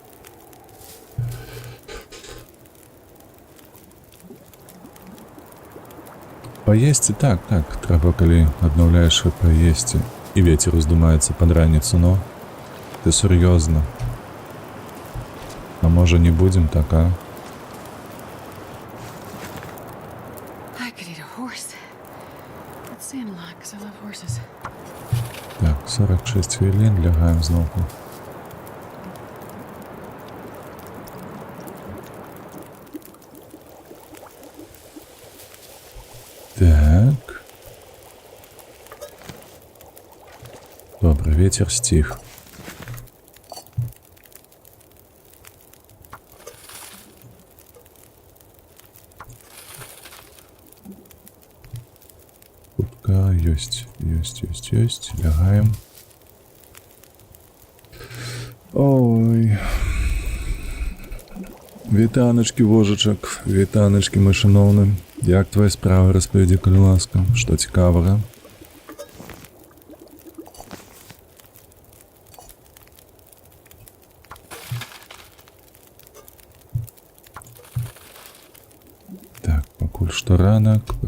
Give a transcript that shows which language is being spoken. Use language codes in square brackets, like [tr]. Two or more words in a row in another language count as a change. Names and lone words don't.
[be] Паесці, так, трэба, калі аднаўляеш паесці. І вецер уздумаецца пад раніцу, но ты сур'ёзна. А можа не будзем так, а? [en] I could eat a horse. Let's say a lot, because I love horses. [uk] Так, 46 хвилин, лягаем знову. Так. Добре, [ru] ветер стих. Кутка есть. Лягаем. Ой. [be] Вітаночки, вожачак, вітаночки, мой шановны. Як твоя справа, распавядзі, калі ласка, што цікавага? Так, пакуль што ранак.